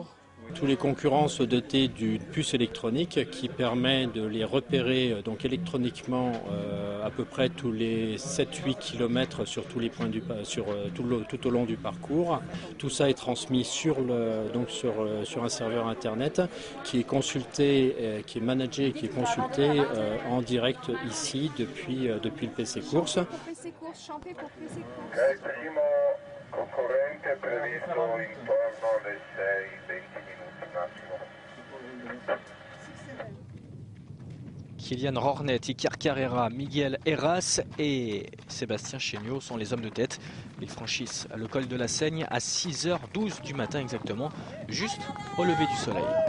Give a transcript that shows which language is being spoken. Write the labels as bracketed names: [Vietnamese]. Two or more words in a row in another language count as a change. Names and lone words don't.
[French] Tous les concurrents sont dotés d'une puce électronique qui permet de les repérer donc électroniquement à peu près tous les 7-8 km sur tous les points tout au long du parcours. Tout ça est transmis sur un serveur internet qui est consulté, qui est managé et qui est consulté en direct ici depuis le PC Course. PC Course, chanté pour PC Course. [Italian] Concorrente previsto intorno alle 6-20 minuti massimo. [French] Kylian Hornet, Iker Carrera, Miguel Heras et Sébastien Chéniaud sont les hommes de tête. Ils franchissent le col de la Seigne à 6h12 du matin exactement, juste au lever du soleil.